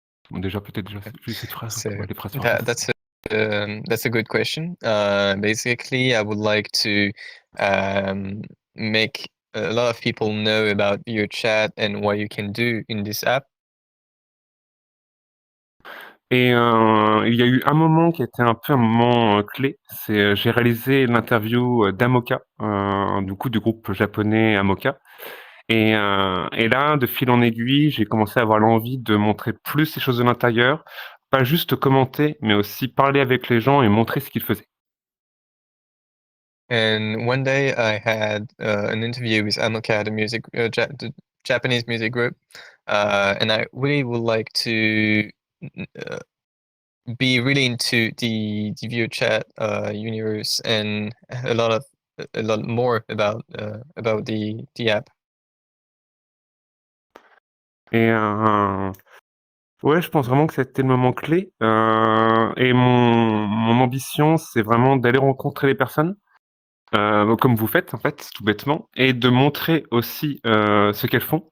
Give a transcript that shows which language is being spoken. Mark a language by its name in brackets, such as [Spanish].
[French] Bon, déjà, peut-être juste cette phrase, [English] So [French] ouais, les phrases françaises. [English] that's a good question. Basically, I would like to make a lot of people know about your chat and what you can do in this app. [French] Et il y a eu un moment qui était un peu un moment clé, c'est j'ai réalisé l'interview d'Amoka, du coup du groupe japonais Amoka. Et là, de fil en aiguille, j'ai commencé à avoir l'envie de montrer plus les choses de l'intérieur, pas juste commenter, mais aussi parler avec les gens et montrer ce qu'ils faisaient. [English] And one day I had an interview with Amoka, the Japanese music group, and I really would like to be really into the VRChat universe and a lot more about the app. [French] Et ouais, je pense vraiment que c'était le moment clé. Et mon ambition, c'est vraiment d'aller rencontrer les personnes, comme vous faites en fait, tout bêtement, et de montrer aussi ce qu'elles font.